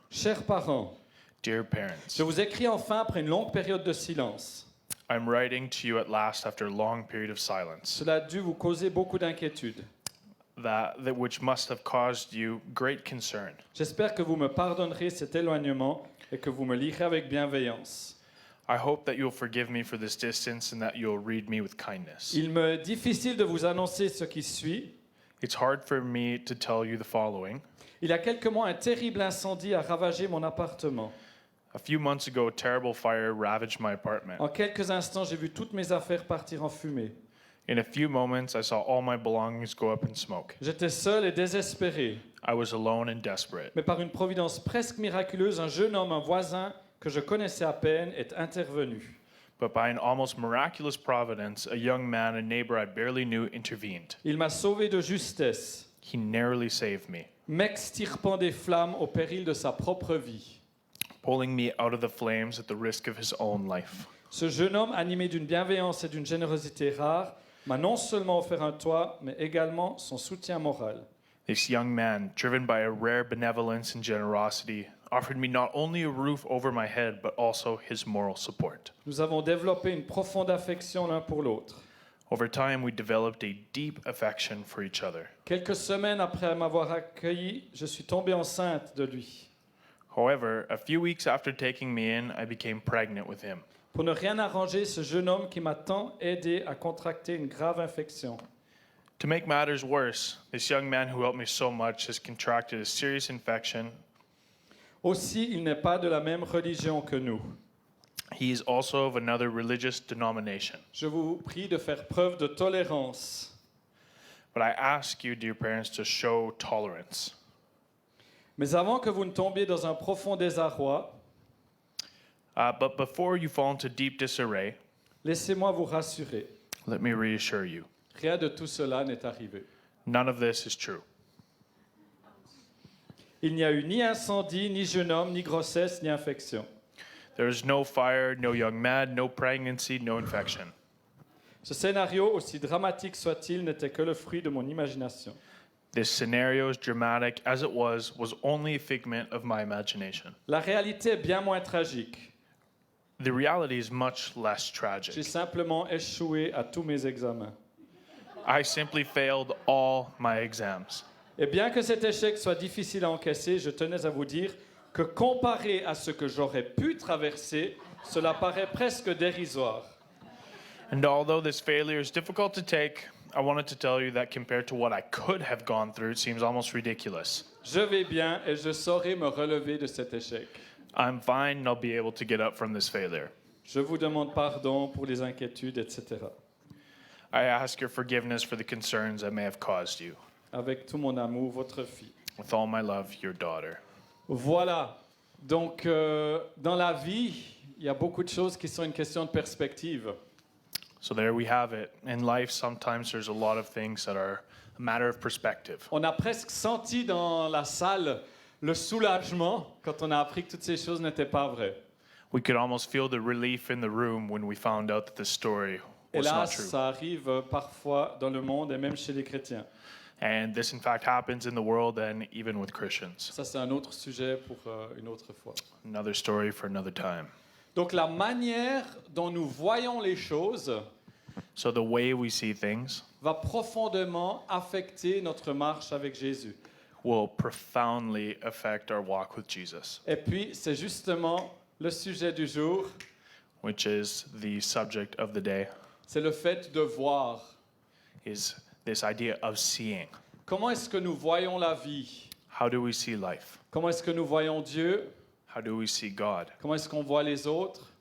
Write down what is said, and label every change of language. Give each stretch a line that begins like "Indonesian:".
French: Chers parents,
English: Dear parents,
French: je vous écris enfin après une longue période de silence.
English: I'm writing to you at last after a long period of silence,
French: Cela a dû vous causer beaucoup d'inquiétude.
English: that which must have caused you great concern.
French: J'espère que vous me pardonnerez cet éloignement et que vous me lirez avec bienveillance.
English: I hope that you'll forgive me for this distance and that you'll read me with kindness.
French: Il me est difficile de vous annoncer ce qui suit.
English: It's hard for me to tell you the following.
French: Il y a quelques mois, un terrible incendie a ravagé mon appartement.
English: A few months ago, a terrible fire ravaged my apartment.
French: En quelques instants, j'ai vu toutes mes affaires partir en fumée.
English: In a few moments, I saw all my belongings go up in smoke.
French: J'étais seul et désespéré.
English: I was alone and desperate.
French: Mais par une providence presque miraculeuse, un jeune homme, un voisin que je connaissais à peine, est intervenu.
English: But by an almost miraculous providence, a young man, a neighbor I barely knew, intervened.
French: Il m'a sauvé de justesse,
English: He narrowly saved me,
French: m'extirpant des flammes au péril de sa propre vie.
English: pulling me out of the flames at the risk of his own life.
French: Ce jeune homme, animé d'une bienveillance et d'une générosité rares, m'a non seulement offert un toit, mais également son soutien moral.
English: This young man, driven by a rare benevolence and generosity, offered me not only a roof over my head, but also his moral support.
French: Nous avons développé une profonde affection l'un pour l'autre.
English: Over time, we developed a deep affection for each other.
French: Quelques semaines après m'avoir accueilli, je suis tombée enceinte de lui.
English: However, a few weeks after taking me in, I became pregnant with him.
French: Pour ne rien arranger, ce jeune homme qui m'a tant aidé a contracté une grave infection.
English: To make matters worse, this young man who helped me so much has contracted a serious infection.
French: Aussi, il n'est pas de la même religion que nous.
English: He is also of another religious denomination.
French: Je vous prie de faire preuve de tolérance.
English: But I ask you, dear parents, to show tolerance.
French: Mais avant que vous ne tombiez dans un profond désarroi,
English: But before you fall into deep disarray,
French: laissez-moi vous rassurer.
English: let me reassure you,
French: Rien de tout cela n'est arrivé.
English: none of this is true.
French: Il n'y a eu ni incendie, ni jeune homme, ni grossesse, ni infection.
English: There is no fire, no young man, no pregnancy, no infection.
French: Ce scénario, aussi dramatique soit-il, n'était que le fruit de mon imagination.
English: This scenario, as dramatic as it was only a figment of my imagination.
French: La réalité est bien moins tragique.
English: The reality is much less
French: J'ai
English: tragic.
French: simplement échoué à tous mes examens.
English: I simply failed all my exams.
French: Et bien que cet échec soit difficile à encaisser, je tenais à vous dire que comparé à ce que j'aurais pu traverser, cela paraît presque dérisoire.
English: And although this failure is difficult to take, I wanted to tell you that compared to what I could have gone through, it seems almost ridiculous.
French: Je vais bien et je saurai me relever de cet échec.
English: I'm fine and I'll be able to get up from this failure.
French: Je vous demande pardon pour les inquiétudes, etc.
English: I ask your forgiveness for the concerns I may have caused you.
French: Avec tout mon amour, votre fille.
English: With all my love, your daughter.
French: Voilà. Donc, dans la vie, il y a beaucoup de choses qui sont une question de perspective.
English: So there we have it. In life, sometimes there's a lot of things that are a matter of perspective.
French: On a presque senti dans la salle le soulagement quand on a appris que toutes ces choses n'étaient pas vraies.
English: We could almost feel the relief in the room when we found out that this story was not
French: Hélas,
English: true.
French: ça arrive parfois dans le monde et même chez les chrétiens.
English: And this, in fact, happens in the world and even with Christians.
French: Ça, c'est un autre sujet pour une autre fois.
English: Another story for another time.
French: Donc, la manière dont nous voyons les choses
English: So the way we see things
French: va profondément affecter notre marche avec Jésus.
English: will profoundly affect our walk with Jesus,
French: Et puis, c'est justement le sujet du jour,
English: which is the subject of the day,
French: c'est le fait de voir.
English: is this idea of seeing.
French: Comment est-ce que nous voyons la vie?
English: How do we see life?
French: Comment est-ce que nous voyons Dieu?
English: How do we see God?
French: Comment est-ce qu'on voit les autres?